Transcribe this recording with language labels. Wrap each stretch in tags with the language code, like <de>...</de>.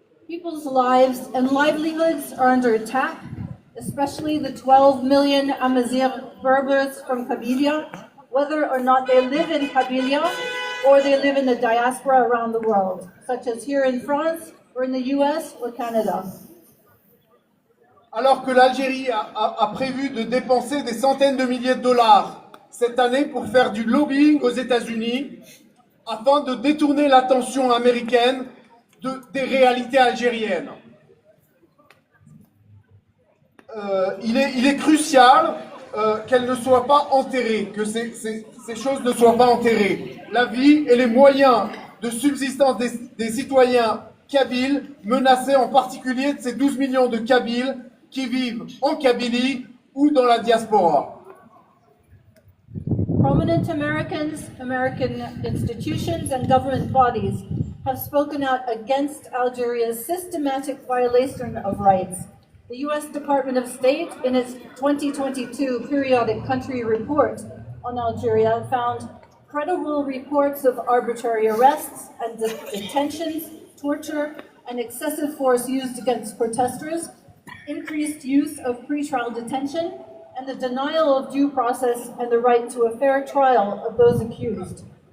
<en>People's lives and livelihoods are under attack, especially the 12 million Amazigh Berbers from Kabylia, whether or not they live in Kabylia or they live in the diaspora around the world, such as here in France or in the US or Canada.</en> <fr>Alors que l'Algérie a prévu de dépenser des centaines de milliers de dollars cette année pour faire du lobbying aux États-Unis afin de détourner l'attention américaine des réalités algériennes. Il est crucial qu'elles ne soient pas enterrées, que ces choses ne soient pas enterrées. La vie et les moyens de subsistance des citoyens kabyles, menacés en particulier de ces 12 millions de Kabyles qui vivent en Kabylie ou dans la diaspora.</fr> <en>Prominent Americans, American institutions, and government bodies have spoken out against Algeria's systematic violation of rights. The U.S. Department of State, in its 2022 periodic country report on Algeria, found credible reports of arbitrary arrests and detentions, torture, and excessive force used against protesters, increased use of pretrial detention, and the denial of due process and the right to a fair trial of those accused.</en>